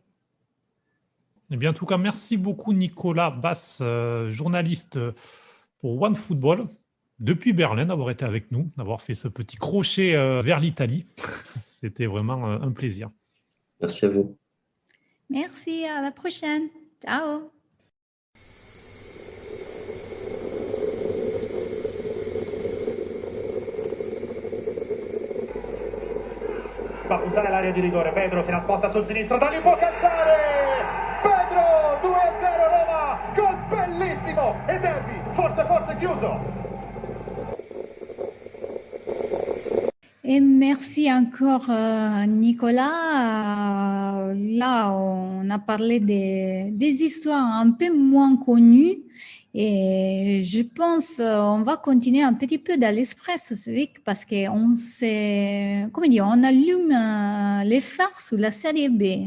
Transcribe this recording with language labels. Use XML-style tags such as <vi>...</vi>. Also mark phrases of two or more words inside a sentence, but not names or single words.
<fr>Eh bien, en tout cas, merci beaucoup Nicolas Bass, journaliste pour OneFootball, depuis Berlin, d'avoir été avec nous, d'avoir fait ce petit crochet vers l'Italie. C'était vraiment un plaisir. Merci à vous. Merci, à la prochaine. Ciao.</fr> <it>Va a puntare l'area di rigore. Pedro se la sposta sul sinistro, da lì può calciare. Pedro 2-0 Roma, gol bellissimo e derby forse chiuso.</it> <fr>Et merci encore, Nicolas. Là, on a parlé des histoires un peu moins connues. Et je pense on va continuer un petit peu dans l'Espresso, parce qu'on on allume les phares sous la série B.</fr>